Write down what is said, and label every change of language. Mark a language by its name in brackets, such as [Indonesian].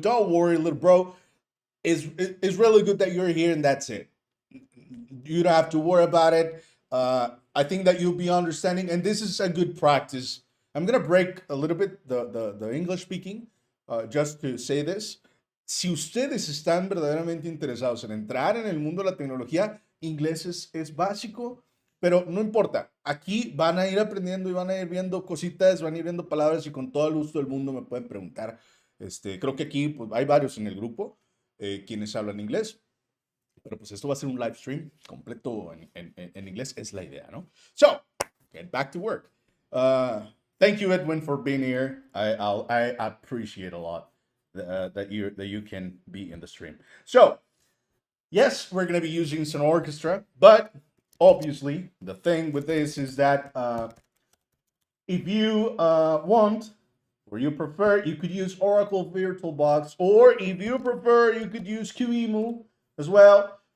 [English] Don't worry, little bro. It's really good that you're here, and that's it. You don't have to worry about it. I think that you'll be understanding, and this is a good practice. I'm gonna break a little bit the English speaking, just to say this. [Spanish] Si ustedes están verdaderamente interesados en entrar en el mundo de la tecnología, inglés es básico, pero no importa. Aquí van a ir aprendiendo y van a ir viendo cositas, van a ir viendo palabras y con todo el gusto del mundo me pueden preguntar. Creo que aquí pues, hay varios en el grupo quienes hablan inglés. Pero pues esto va a ser un live stream completo en inglés, es la idea, ¿no? [English] So, get back to work. Thank you, Edwin, for being here. I appreciate a lot that you can be in the stream. So, yes, we're going to be using some orchestra, but obviously the thing with this is that if you want or you prefer, you could use Oracle VirtualBox, or if you prefer, you could use QEMU as well.